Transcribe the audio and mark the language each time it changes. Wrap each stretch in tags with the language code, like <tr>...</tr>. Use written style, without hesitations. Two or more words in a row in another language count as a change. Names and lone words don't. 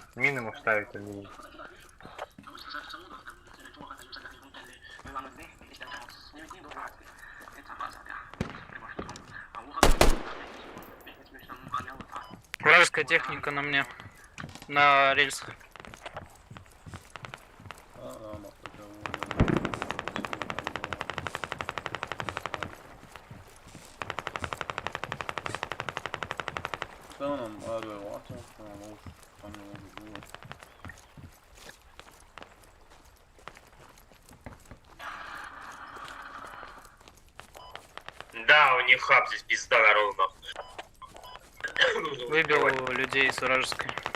<ru>Мины можешь ставить, а не... Вражеская техника на мне. На рельсах.</ru> <tr>Tamam abi, watch tamam olur. Tamam olur.</tr> <ru>Да, у них хаб здесь пизда народу нахуй. Выбил людей с вражеской.</ru>